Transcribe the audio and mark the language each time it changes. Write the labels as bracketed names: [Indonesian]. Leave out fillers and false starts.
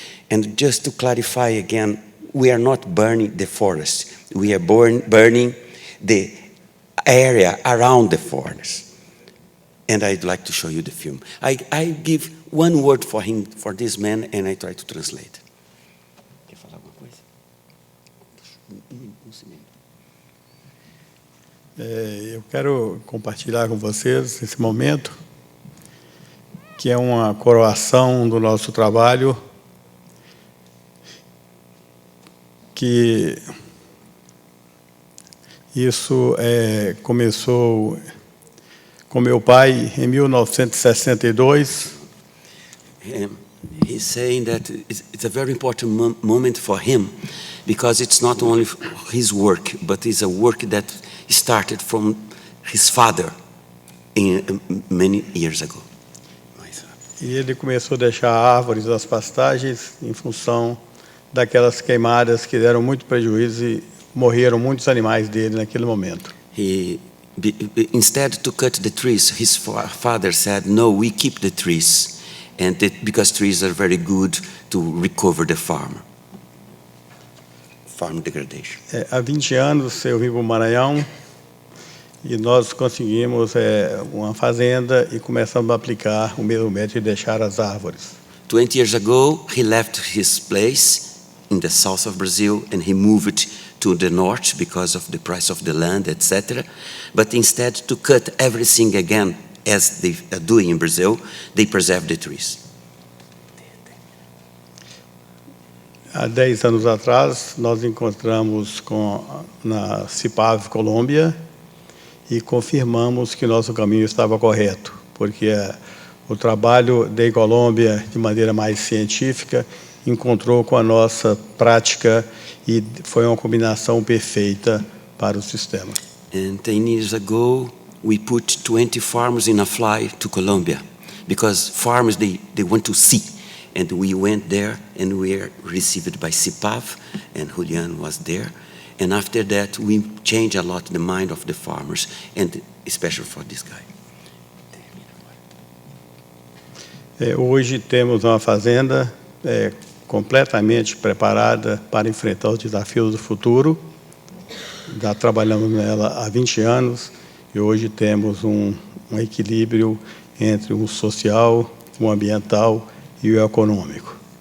[English] And just to clarify again, we are not burning the forest. We are burning the area around the forest. And I'd like to show you the film. I give one word for him, for this man, and I try to translate. [Portuguese] Quer falar alguma coisa? Eu quero compartilhar com vocês esse momento, que é uma coroação do nosso trabalho, que isso começou com meu pai em 1962. [English] He's saying that it's a very important moment for him, because it's not only his work, but it's a work that started from his father many years ago. [Portuguese] E ele começou a deixar árvores nas pastagens em função daquelas queimadas que deram muito prejuízo e morreram muitos animais dele naquele momento. [English] Instead to cut the trees, his father said, no, we keep the trees, and because trees are very good to recover the farm degradation. [Portuguese] Há 20 anos eu vim para o Maranhão e nós conseguimos uma fazenda e começamos a aplicar o mesmo método de deixar as árvores. [English] 20 years ago, he left his place in the south of Brazil and he moved to the north because of the price of the land, etc. But instead to cut everything again, as they are doing in Brazil, they preserve the trees. [Portuguese] Há 10 anos atrás, nós encontramos na CIPAV, Colômbia, e confirmamos que nosso caminho estava correto, porque o trabalho da Colômbia, de maneira mais científica, encontrou com a nossa prática e foi uma combinação perfeita para o sistema. [English] And 10 years ago, we put 20 farmers in a fly to Colombia, because farmers, they want to see. And we went there and we were received by CIPAV, and Julian was there. And after that, we changed a lot the mind of the farmers. And especially for this guy. [Portuguese] Hoje temos uma fazenda completamente preparada para enfrentar os desafios do futuro. Já trabalhamos nela há 20 anos e hoje temos um equilíbrio entre o social, o ambiental e o econômico.